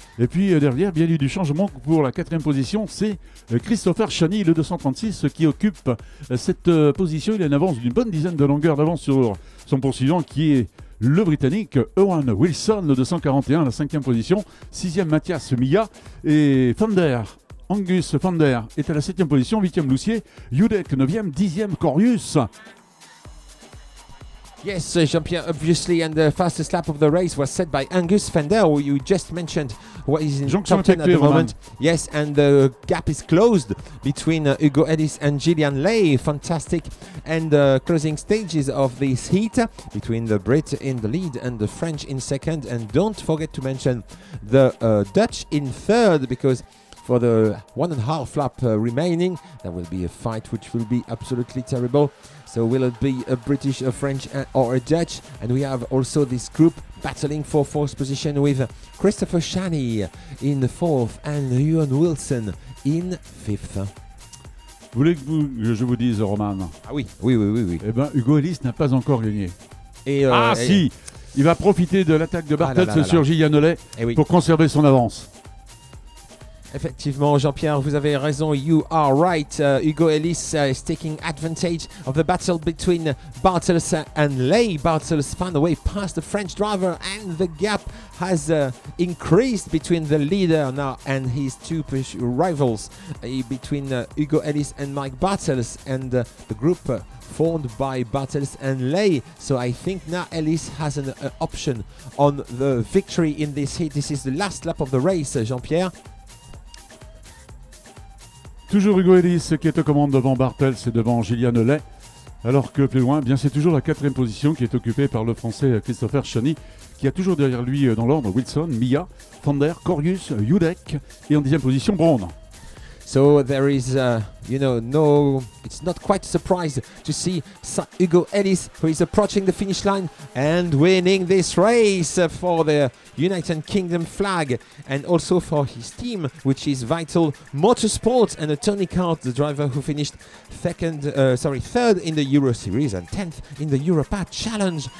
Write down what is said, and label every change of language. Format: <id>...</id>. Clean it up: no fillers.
<fr>Et puis derrière, bien eu du changement pour la 4e position, c'est Christopher Chani, le 236, qui occupe cette position. Il a une avance d'une bonne dizaine de longueurs d'avance sur son poursuivant, qui est le Britannique Owen Wilson, le 241, à la 5e position. 6e Mathias Milla, et Angus Fander est à la 7e position. 8e Loussier, Judek 9e, 10e Corius.</fr> <en>Yes, Jean-Pierre, obviously, and the fastest lap of the race was set by Angus Fender, who you just mentioned, what is in top 10 at the moment. Yes, and the gap is closed between Hugo Ellis and Gillian Lay. Fantastic. And the closing stages of this heat between the Brit in the lead and the French in second. And don't forget to mention the Dutch in third, because for the 1.5 lap remaining, there will be a fight which will be absolutely terrible. So will it be a British, a French or a Dutch? And we have also this group battling for 4th position with Christopher Chani in 4th and Johan Wilson in 5th.</en> <fr>Vous voulez que je vous dise, Roman? Ah oui. Eh bien, Hugo Ellis n'a pas encore gagné. Et si, il va profiter de l'attaque de Bartels sur Gillian Lay pour conserver son avance. Effectivement, Jean-Pierre, vous avez raison.</fr> <en>You are right. Hugo Ellis is taking advantage of the battle between Bartels and Lay. Bartels found a way past the French driver, and the gap has increased between the leader now and his two rivals, between Hugo Ellis and Mike Bartels, and the group formed by Bartels and Lay. So I think now Ellis has an option on the victory in this heat. This is the last lap of the race, Jean-Pierre.</en> <fr>Toujours Hugo Ellis qui est aux commandes devant Bartels et devant Gillian Lay. Alors que plus loin, bien c'est toujours la 4e position qui est occupée par le français Christopher Cheny, qui a toujours derrière lui dans l'ordre Wilson, Mia, Fander, Corius, Judek et en 10e position Braun.</fr> <en>So there is, it's not quite a surprise to see Hugo Ellis, who is approaching the finish line and winning this race for the United Kingdom flag, and also for his team, which is Vital Motorsport, and Tony Kart, the driver who finished third in the Euro Series and 10th in the Europa Challenge.</en>